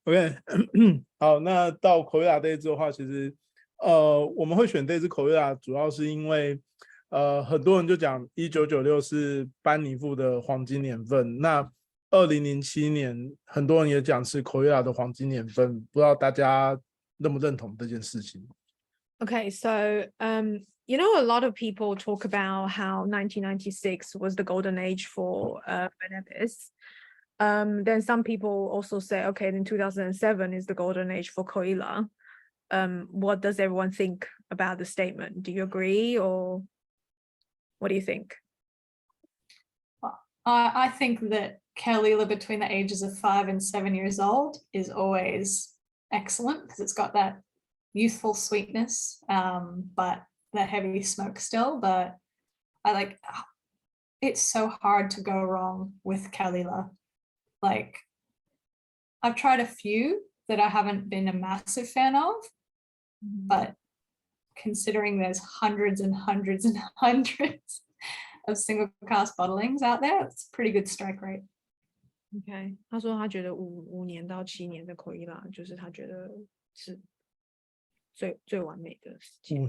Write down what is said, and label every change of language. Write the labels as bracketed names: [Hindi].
[Chinese] OK， 好，那到口味拉这一支的话，其实我们会选这支口味拉，主要是因为很多人就讲1996是班尼富的黄金年份，那2007年很多人也讲是口味拉的黄金年份，不知道大家认不认同这件事情？ [English] Okay, so you know, a lot of people talk about how 1996 was the golden age for Nevis. Then some people also say, okay, then 2007 is the golden age for Coila. What does everyone think about the statement? Do you agree, or what do you think? I think that Caol between the ages of 5 and 7 years old is always excellent because it's got that youthful sweetness, but the heavy smoke still. But I like, it's so hard to go wrong with Caol. Like, I've tried a few that I haven't been a massive fan of, but considering there's hundreds and hundreds and hundreds of single cask bottlings out there, it's a pretty good strike rate. [Chinese] Okay, 他说他觉得5年到7年的Coila就是他觉得是最完美的时间。